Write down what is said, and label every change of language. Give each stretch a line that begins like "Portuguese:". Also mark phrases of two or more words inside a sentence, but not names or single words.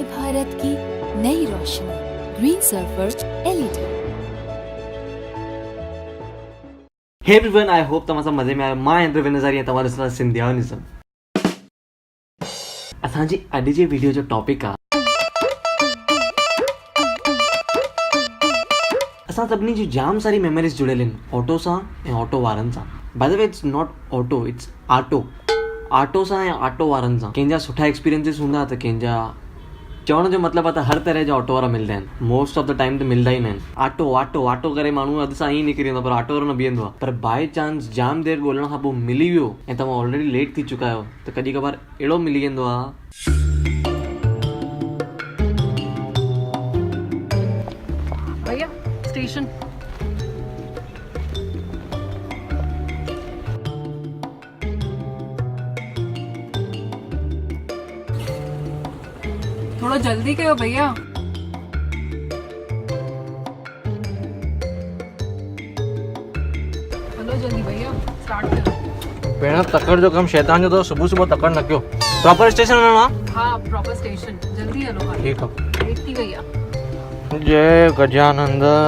Hindi: भारत की नई रोशनी, ग्रीन सर्फर एलईडी।
English: hey everyone, I hope
Sindhi: तव्हां मज़े में आयो। मां इंद्र विनज़ारी ऐं तव्हां ॾिसंदा सिंधियानिज़म। असांजी अॼु जे वीडियो जो टॉपिक आहे असां सभिनी जी जाम सारी मेमोरीज़ जुड़ियल आहिनि ऑटो सां ऐं ऑटो वारनि सां।
English: by the way, it's not auto, it's
Sindhi: ऑटो सां ऐं ऑटो वारनि सां। कंहिंजा सुठा एक्सपीरियंसिस हूंदा त कंहिंजा चवण जो मतिलबु आहे त हर तरह जा ऑटो वारा मिलंदा आहिनि।
English: most of the time
Sindhi: त मिलंदा ई न आहिनि। ऑटो करे माण्हू अधु सां ई निकिरी वेंदो, पर ऑटो वारो न बीहंदो आहे। पर बाय चांस जाम देरि ॻोल्हण खां पोइ मिली वियो ऐं तव्हां ऑलरेडी लेट थी चुका आहियो त कॾहिं कबार अहिड़ो मिली वेंदो आहे।
Hindi: भैया स्टेशन। थोड़ा जल्दी करो भैया। चलो जल्दी भैया, स्टार्ट करो।
Sindhi: भेण, तकड़ जो कम शैतान जो तो सुबह सुबह तकड़ न कयो। प्रॉपर स्टेशन वञणो आहे?
Hindi: हाँ, प्रॉपर स्टेशन। जल्दी हलो भाई। ठीक है।
Sindhi: लेट थी भैया।
Hindi: जय गजानंद।